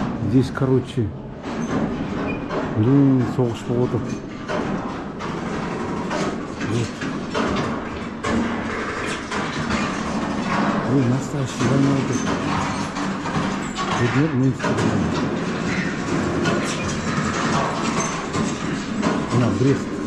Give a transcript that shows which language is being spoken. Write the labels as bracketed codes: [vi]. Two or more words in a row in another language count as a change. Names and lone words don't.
[ru] Здесь, короче, блин, [kk] соғыш болып отыр. [ru] Вот. Ой, настоящий война вот это. Вот нет, мы на Брест.